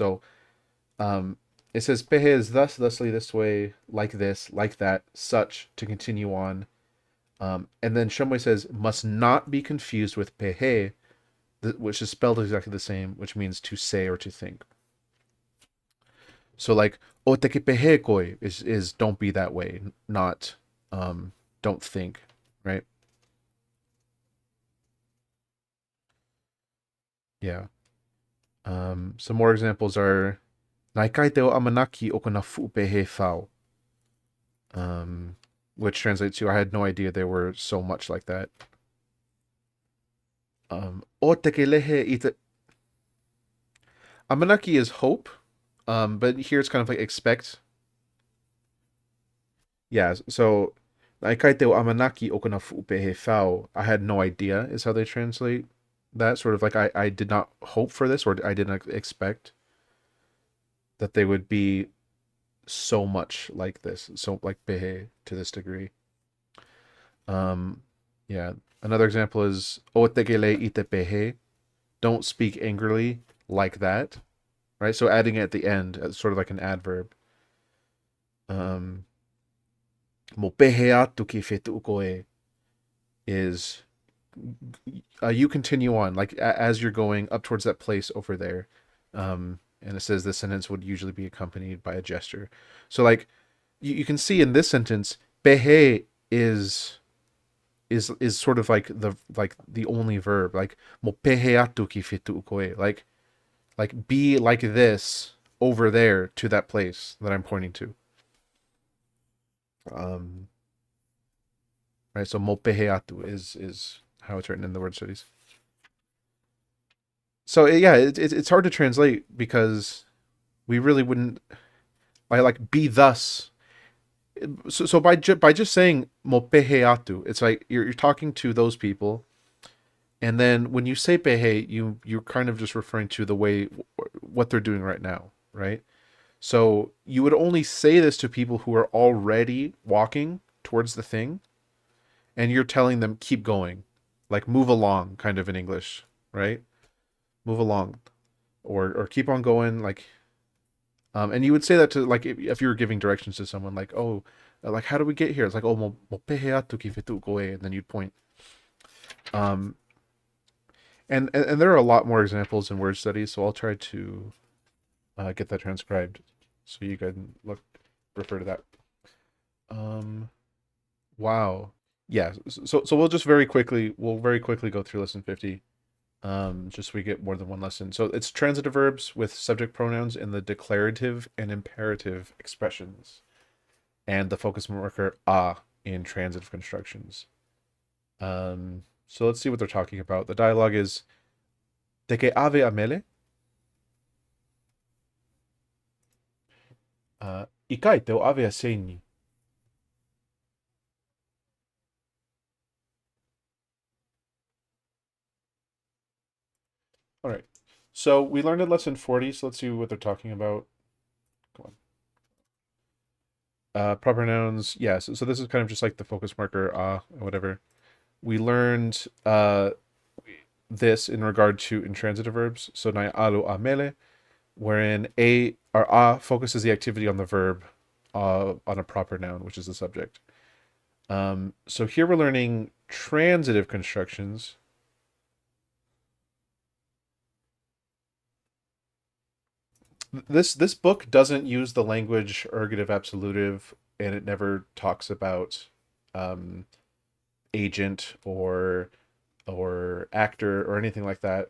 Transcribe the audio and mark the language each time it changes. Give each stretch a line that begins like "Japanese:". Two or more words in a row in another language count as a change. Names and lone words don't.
English: So it says pehe is thus, thusly, this way, like that, such to continue on. And then Shumway says must not be confused with pehe, which is spelled exactly the same, which means to say or to think. So like
Tongan: o te pehe koi
English: is don't be that way, not don't think, right? Yeah. Some more examples are
Tongan: Naikai te o amanaki o kana fu'upehe fau.
English: Which translates to I had no idea they were so much like that.
Tongan: O te ke lehe i te amanaki
English: is hope, but here it's kind of like expect. Yeah, so
Tongan: Naikai te o amanaki o kana fu'upehe fau.
English: I had no idea is how they translate that. Sort of like I did not hope for this or I did not expect. that they would be so much like this, so like pehe to this degree. Um, yeah. Another example is
Tongan: otekele ite pehe.
English: Don't speak angrily like that, right? So adding it at the end as sort of like an adverb. Um,
Tongan: mo pehe atu ki fetu koe
English: is you continue on like as you're going up towards that place over there. And it says this sentence would usually be accompanied by a gesture. So like you can see in this sentence, pehe is sort of like the only verb, like
Tongan: mo pehe atu ki fetu koe,
English: like be like this over there to that place that I'm pointing to. Um, right. So
Tongan: mo pehe atu
English: is how it's written in the word studies. So yeah, it's hard to translate because we really wouldn't like be thus. So by just saying
Tongan: mo pehe atu,
English: it's like you're talking to those people. And then when you say pehe, you're kind of just referring to the way what they're doing right now, right? So you would only say this to people who are already walking towards the thing, and you're telling them keep going, like move along, kind of in English, right? Move along, or keep on going, like. And you would say that to like if you were giving directions to someone, like like how do we get here? It's like
Tongan: mo pehe atu ki fetu koe,
English: and then you'd point. Um, and there are a lot more examples in word studies, so I'll try to get that transcribed so you can refer to that. Um, wow, yeah. So we'll very quickly go through lesson 50. Just so we get more than one lesson. So it's transitive verbs with subject pronouns in the declarative and imperative expressions, and the focus marker a in transitive constructions. So let's see what they're talking about. The dialogue is
Tongan: de que ave amele. Ikai teo ave aseni.
English: All right. So we learned in lesson 40. So let's see what they're talking about. Come on. Proper nouns. Yeah. So this is kind of just like the focus marker, whatever. We learned this in regard to intransitive verbs.
Tongan: So nai alu amele,
English: wherein a or a focuses the activity on the verb on a proper noun, which is the subject. So here we're learning transitive constructions. This book doesn't use the language ergative absolutive, and it never talks about um, agent or actor or anything like that.